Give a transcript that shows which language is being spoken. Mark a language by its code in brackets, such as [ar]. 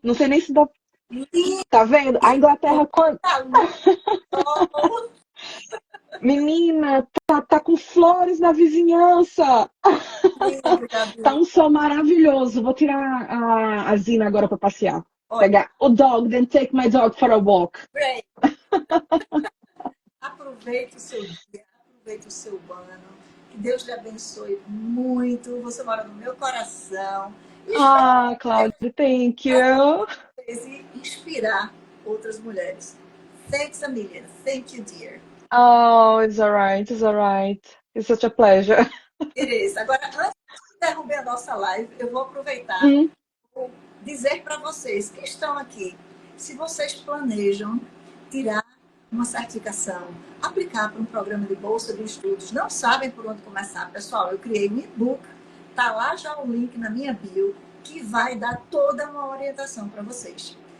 [pt] Não sei nem se dá. Lindo! Tá vendo? A Inglaterra, quando. Luz, sol. Menina, tá com flores na vizinhança. Lindo, Tá Gabi. um sol maravilhoso. Vou tirar a Zina agora para passear. Olha, Pegar o [en] dog, then take my dog for a walk. [pt] Ray, aproveite o seu dia, aproveite o seu ano. Que Deus lhe abençoe muito. Você mora no meu coração. E espero [en] Ah, Cláudia, thank you. [pt] e inspirar outras mulheres. [en] Thanks a million. Thank you, dear. Oh, it's alright, it's alright. It's such a pleasure. It is. [pt] Agora, antes de interromper a nossa live, eu vou aproveitar Hum, e dizer para vocês que estão aqui, se vocês planejam tirar uma certificação, aplicar para um programa de bolsa de estudos, não sabem por onde começar, pessoal, eu criei um e-book, tá lá já o link na minha bio, que vai dar toda uma orientação para vocês.